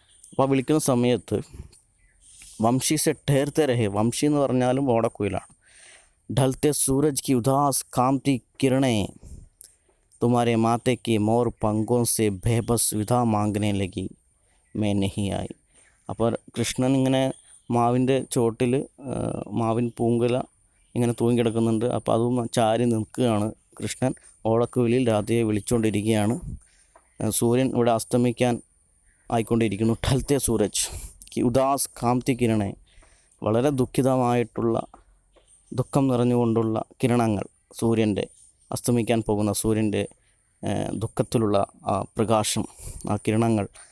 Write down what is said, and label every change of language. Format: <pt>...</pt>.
<ml>അപ്പോൾ വിളിക്കുന്ന സമയത്ത്</ml> <hi>വംശി സെ ഠേർത്തെ രഹേ,</hi> <ml>വംശി എന്ന് പറഞ്ഞാലും ഓടക്കുഴലാണ്.</ml> <hi>ढलते सूरज की उदास कामती किरणें तुम्हारे माथे के मोर पंखों से बेबस विधा मांगने लगी मैं नहीं आई.</hi> <ml>അപ്പോൾ കൃഷ്ണൻ ഇങ്ങനെ മാവിൻ്റെ ചോട്ടിൽ മാവിൻ പൂങ്കുല ഇങ്ങനെ തൂങ്ങിക്കിടക്കുന്നുണ്ട്. അപ്പോൾ അതും ചാരി നിൽക്കുകയാണ് കൃഷ്ണൻ, ഓടക്കുഴലിൽ രാധയെ വിളിച്ചുകൊണ്ടിരിക്കുകയാണ്. സൂര്യൻ ഇവിടെ അസ്തമിക്കാൻ ആയിക്കൊണ്ടിരിക്കുന്നു.</ml> <hi>ഠൽത്തെ സൂരജ് കി ഉദാസ് കാംതി കിരണേ,</hi> <ml>വളരെ ദുഃഖിതമായിട്ടുള്ള, ദുഃഖം നിറഞ്ഞുകൊണ്ടുള്ള കിരണങ്ങൾ, സൂര്യൻ്റെ അസ്തമിക്കാൻ പോകുന്ന സൂര്യൻ്റെ ദുഃഖത്തിലുള്ള ആ പ്രകാശം, ആ കിരണങ്ങൾ.</ml>